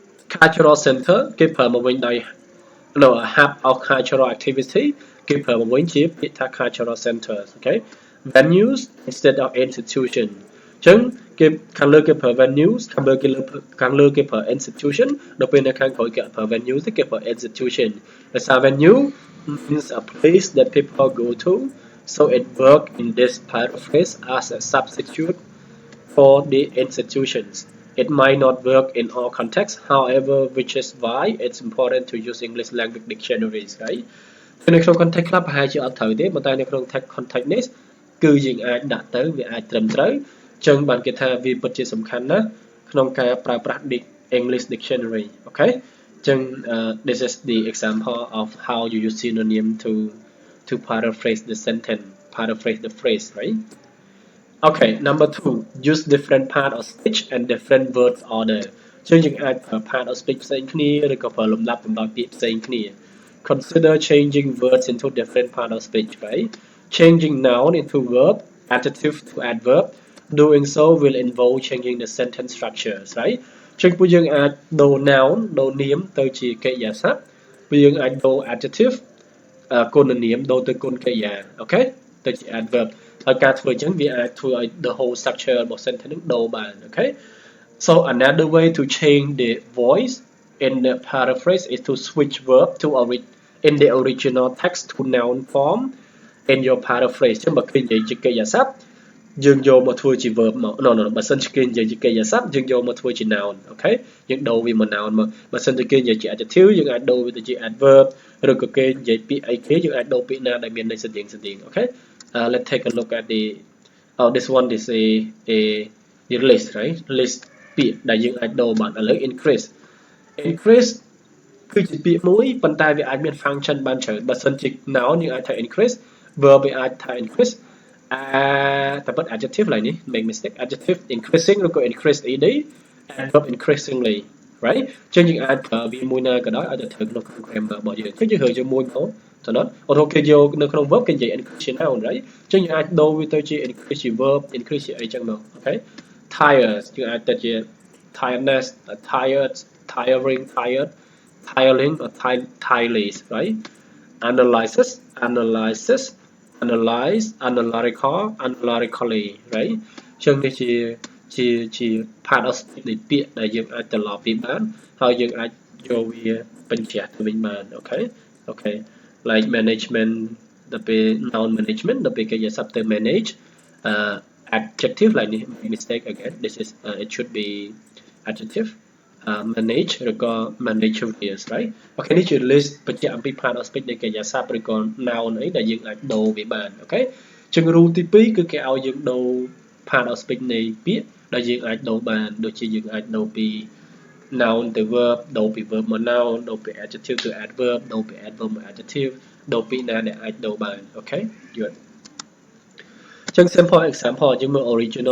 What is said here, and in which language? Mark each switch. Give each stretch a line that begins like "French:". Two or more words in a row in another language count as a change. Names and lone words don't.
English: cultural center
Khmer: គេប្រើមកវិញដោយ
English: no a hub of cultural activity
Khmer: គេប្រើមកវិញជាពាក្យថា
English: cultural centers okay venues instead of institution
Khmer: អញ្ចឹងគេខាងលើគេប្រើ venues ខាងលើគេប្រើ institution ដល់ពេលនៅខាងក្រោយគេប្រើ venues ទេគេប្រើ institution ដោយសារ
English: venue means a place that people go to so it work in this paraphrase as a substitute for the institutions. It might not work in all contexts, however, which is why it's important to use English language dictionaries, right?
Khmer: នៅក្នុង context ខ្លះប្រហែលជាអត់ត្រូវទេប៉ុន្តែនៅក្នុង context នេះគឺយើងអាចដាក់ទៅវាអាចត្រឹមត្រូវអញ្ចឹងបានគេថាវាពិតជាសំខាន់ណាស់ក្នុងការប្រើប្រាស់
English: English dictionary, okay? អញ្ចឹង this is the example of how you use synonym to paraphrase the sentence, paraphrase the phrase, right? Okay, number 2, use different part of speech and different words order
Khmer: ចឹងយើងអាចប្រើ part of speech ផ្សេងគ្នាឬក៏ប្រើលំដាប់លំដោយពាក្យផ្សេងគ្នា
English: Consider changing words into different part of speech, right? Changing noun into verb, adjective to adverb. Doing so will involve changing the sentence structures, right?
Khmer: ចឹងពួកយើងអាចដូរ noun ដូរនាមទៅជាកិរិយាសព្ទពួកយើងអាចដូរ adjective គុណនាមដូរទៅគុណកិរិយា okay ទៅជា adverb ហើយការធ្វើអញ្ចឹងវា អាចធ្វើឲ្យ
English: the whole structure
Khmer: របស់ sentence នឹងដូរបាន
English: okay so another way to change the voice in the paraphrase is to switch verb to in the original text to noun form in your paraphrase
Khmer: ចឹងបើឃើញនិយាយជាកិរិយាសព្ទយើងយកមកធ្វើជា verb មក no បើសិនជាគេនិយាយជាកិរិយាសព្ទយើងយកមកធ្វើជា noun okay យើងដូរវាមក noun មកបើសិនជាគេនិយាយជា adjective យើងអាចដូរវាទៅជា adverb ឬក៏គេនិយាយពាក្យអីគេយើងអាចដូរពាក្យណាដែលមានន័យស្តៀងៗ
English: okay let's take a look at the this one is a list, right?
Khmer: List ពាក្យដែលយើងអាចដូរបានឥឡូវ increase គឺជាពាក្យមួយប៉ុន្តែវាអាចមាន function បានច្រើនបើសិនជា noun យើងអាចថា increase verb វាអាចថា increase តែប៉ុត adjective ឡើយនេះ
English: make mistake adjective increasing
Khmer: ឬក៏
English: increase ed and verb increasingly, right?
Khmer: ចឹងយើងអាចប្រើវាមួយណាក៏ដោយឲ្យទៅត្រូវក្នុង grammar របស់យើងចឹងយើងរើយកមួយមកទៅនោះអូខេគេយកនៅក្នុង verb គេនិយាយ
English: increase noun, right?
Khmer: ចឹងយើងអាចដូរវាទៅជា increase ជា verb increase ជាអីចឹងមក okay?
English: Tired យើងអាចទៅជា tiredness tired tiring tired tiling or tireless, right? Analysis analysis analyze analytical analytically, right?
Khmer: ចឹងនេះជា
English: part of speech
Khmer: នៃពាក្យដែលយើងអាចត្រឡប់វាបានហើយយើងអាចយកវាបញ្ជាក់ទៅវិញបាន
English: okay like management
Khmer: ដល់ពេល
English: noun management
Khmer: ដល់ពេលគេយក sub ទៅ
English: manage adjective like
Khmer: នេះ
English: mistake again this is it should be adjective manage
Khmer: ឬក៏
English: managerials, right?
Khmer: អូខេនេះជា list បញ្ជាក់អំពី
English: part of speech
Khmer: នៃកិរិយាសព្ទឬក៏ noun អីដែលយើងអាចដូរវាបាន អូខេចឹង rule ទី2គឺគេឲ្យយើងដូរ part of speech នៃ ពាក្យដែលយើងអាចដូរបានដូចជាយើងអាចដូរពី noun ទៅ verb ដូរពី verb មក noun ដូរពី adjective ទៅ adverb ដូ រពី adverb មក adjective ដូរពីណាដែលអាចដូរបាន
English: okay good
Khmer: ចឹង
English: simple example
Khmer: យើងមើល original